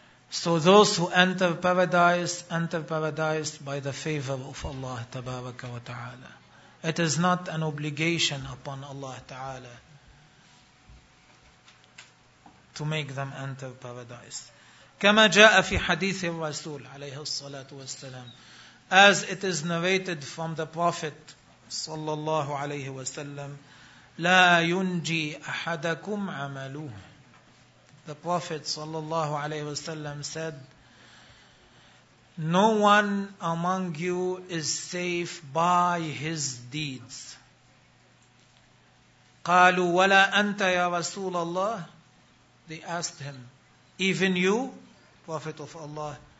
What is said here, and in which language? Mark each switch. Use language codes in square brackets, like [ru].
[en] So those who enter paradise by the favor of Allah Tabaraka wa Ta'ala. It is not an obligation upon Allah Ta'ala to make them enter paradise. [ar] كما جاء في حديث الرسول عليه الصلاة والسلام. [en] As it is narrated from the Prophet صلى الله عليه وسلم, [ar] لا ينجي أحدكم عملوه. [en] The Prophet sallallahu alaihi wasallam said, no one among you is safe by his deeds. [ar] قالوا ولا أنت يا رسول الله. [en] They asked him, even you, Prophet of Allah.